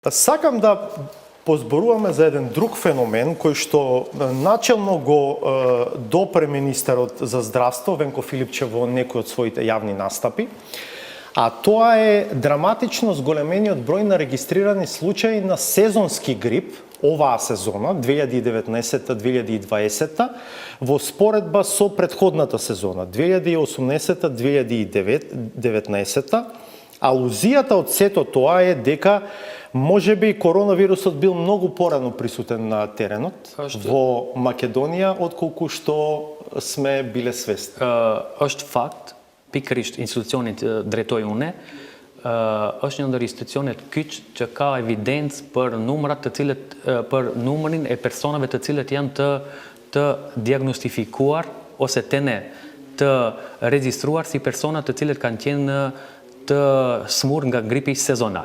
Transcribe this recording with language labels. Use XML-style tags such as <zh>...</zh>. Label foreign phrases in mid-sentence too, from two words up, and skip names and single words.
<mk>Сакам да позборуваме за еден друг феномен кој што начелно го допре министерот за здравство Венко Филипчев во некои од своите јавни настапи, а тоа е драматично зголемениот број на регистрирани случаи на сезонски грип оваа сезона 2019-2020 во споредба со претходната сезона 2018-2019. Алузијата од сето тоа е дека можеби коронавирусот бил многу порано присутен на теренот во Македонија отколку што сме биле свесни.</mk> <sq>Është fakt, pikërisht institucionit drejtoj une, është një ndër institucionet kyç që ka evidencë për numrat të cilët për numrin e personave të cilët janë të diagnostifikuar ose të regjistruar si persona të cilët kanë qenë të smur nga gripi sezonal.</sq>